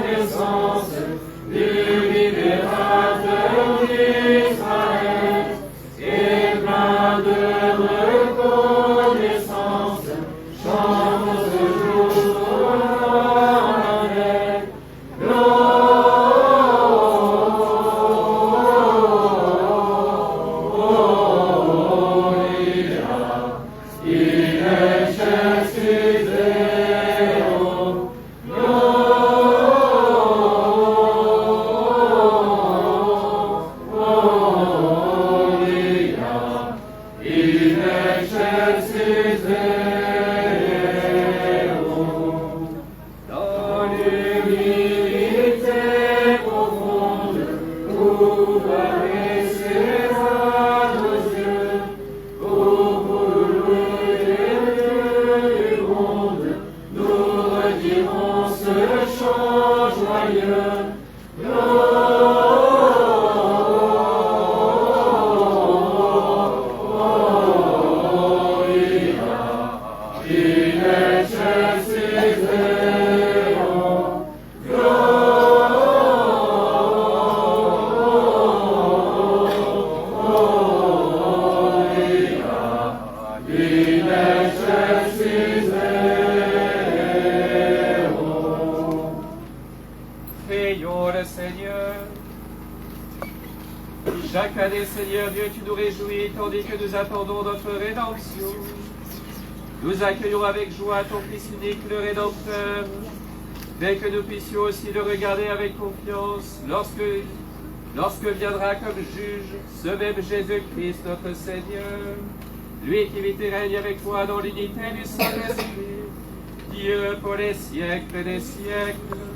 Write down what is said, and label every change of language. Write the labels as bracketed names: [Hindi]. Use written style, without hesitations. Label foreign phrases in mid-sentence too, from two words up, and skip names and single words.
[French] naissance du libérateur d'Israël, et plein de reconnaissance, chante ce jour solennel. [Latin] Gloria in excelsis Deo. Gloria in excelsis Deo. [French] Dans l'humilité profonde, ouvrez ses âmes aux yeux, pour vous louer du monde, nous redirons ce chant joyeux. [Latin] Gloria in excelsis Deo. Gloria in excelsis Deo. [French] Prions le Seigneur. Chaque année, Seigneur Dieu, tu nous réjouis tandis que nous attendons notre rédemption. Nous accueillons avec joie ton Fils unique, le Rédempteur, dès que nous puissions aussi le regarder avec confiance lorsque viendra comme juge ce même Jésus-Christ, notre Seigneur, lui qui vit et règne avec toi dans l'unité du Saint-Esprit, Dieu pour les siècles des siècles.